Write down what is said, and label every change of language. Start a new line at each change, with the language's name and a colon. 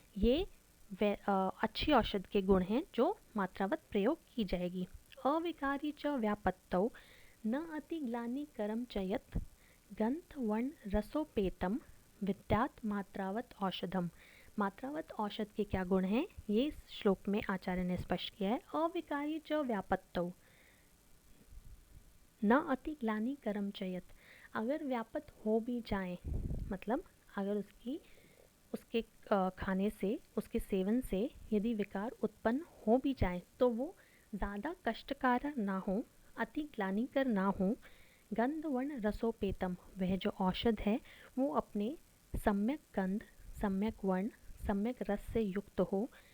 Hindi: ये अच्छी औषध के गुण हैं जो मात्रावत प्रयोग की जाएगी।
Sanskrit: अविकारी च व्यापत्तौ न अति ग्लानि करम च यत् गंध वर्ण रसोपेतम विद्यात मात्रावत औषधम।
Hindi: मात्रावत औषध के क्या गुण हैं ये इस श्लोक में आचार्य ने स्पष्ट किया है।
Sanskrit: अविकारी च व्यापत्तौ न अति ग्लानि करम चयत।
Hindi: अगर व्यापत हो भी जाए, मतलब अगर उसके खाने से, उसके सेवन से यदि विकार उत्पन्न हो भी जाए तो वो ज़्यादा कष्टकारक ना हो, अति ग्लानिकर ना हो।
Sanskrit: गंध वर्ण रसोपेतम,
Hindi: वह जो औषध है वो अपने सम्यक गंध, सम्यक वर्ण, सम्यक रस से युक्त हो।